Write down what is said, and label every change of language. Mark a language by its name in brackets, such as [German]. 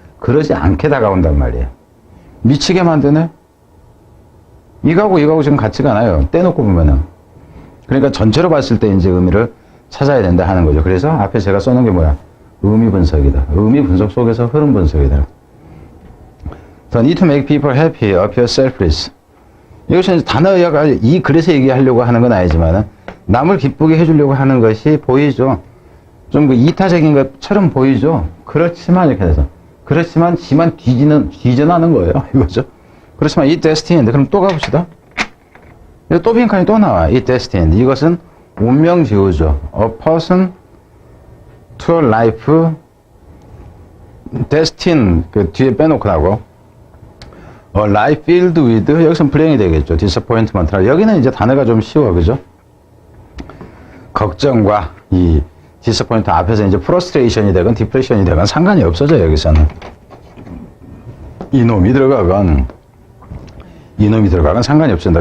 [Korean] 그러지 않게 다가온단 말이에요. 미치게 만드네? 이거하고 지금 같지가 않아요. 떼놓고 보면은. 그러니까 전체로 봤을 때 이제 의미를 찾아야 된다 하는 거죠. 그래서 앞에 제가 써놓은 게 뭐야? 의미 분석이다. 의미 분석 속에서 흐름 분석이다. [English] The need to make people happy appear selfless. [Korean] 이것은 단어가 이 글에서 얘기하려고 하는 건 아니지만 남을 기쁘게 해주려고 하는 것이 보이죠. 좀 그 이타적인 것처럼 보이죠. 그렇지만 이렇게 돼서 그렇지만 지만 뒤져나는 거예요. 이거죠. 그렇지만 이 destined. 그럼 또 가봅시다. 또 빈칸이 또 나와. 이 destined. 이것은 운명지우죠. [English] A person to a life destined. [Korean] 그 뒤에 빼놓고 나고 [English] A life filled with. [Korean] 여기서는 불행이 되겠죠. [English] disappointment. [Korean] 여기는 이제 단어가 좀 쉬워. 그죠? 걱정과 이 disappointment 앞에서 이제 frustration이 되건 depression이 되건 상관이 없어져. 여기서는 이놈이 들어가건 상관이 없습니다.